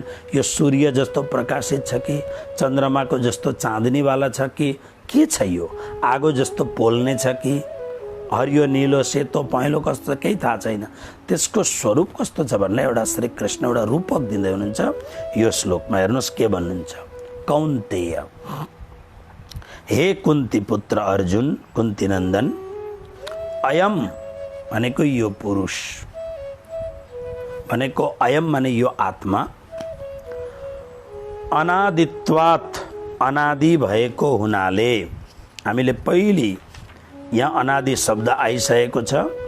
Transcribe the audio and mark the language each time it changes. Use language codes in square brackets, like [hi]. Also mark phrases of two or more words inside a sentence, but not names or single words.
[ne] यो सूर्य जस्तो प्रकाशित छ कि चन्द्रमाको जस्तो चाँदनीवाला छ कि के छ, यो आगो जस्तो पोल्ने छ कि हरियो नीलो सेतो पहेँलो कस्तो केही थाहा छैन। त्यसको स्वरूप कस्तो छ भन्ने एउटा श्री कृष्ण एउटा रूपक दिँदै हुनुहुन्छ। यो श्लोकमा हेर्नुहोस् के भन्नुहुन्छ। कौन्तेय, हे कुन्ती पुत्र अर्जुन, कुन्ती नन्दन, अयम भनेको यो पुरुष भनेको अयम माने यो आत्मा, अनादित्वात् अनादि भएको हुनाले, हामीले पहिले यहाँ अनादि शब्द आइसकेको छ।